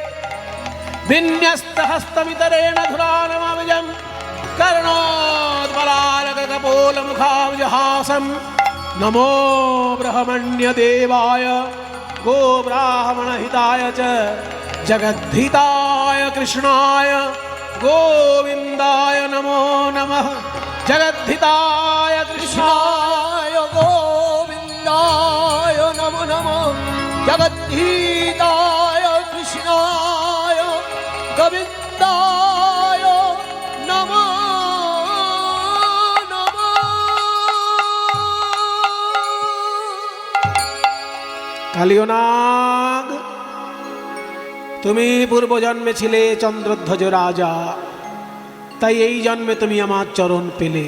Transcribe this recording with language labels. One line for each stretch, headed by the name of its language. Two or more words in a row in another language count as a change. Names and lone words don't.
Sanskrit: विन्यस्तहस्तमितरेण धुरानमविजम् कर्णोद्बलालकपोलमुखाब्जहासं नमो ब्रह्मण्यदेवाय गोब्राह्मणहिताय च जगद्धिताय कृष्णाय गोविन्दाय नमो नमः। जगद्धिताय कृष्णाय कृष्णाय गोविन्दाय नमो नमः। जगद्गीताय कृष्णाय गोविन्दाय नमो
Bangla: কালিয়নাগ, তুমি পূর্ব জন্মে ছিলে চন্দ্রধ্বজ রাজা, তাই এই জন্মে তুমি আমার চরণ পেলে।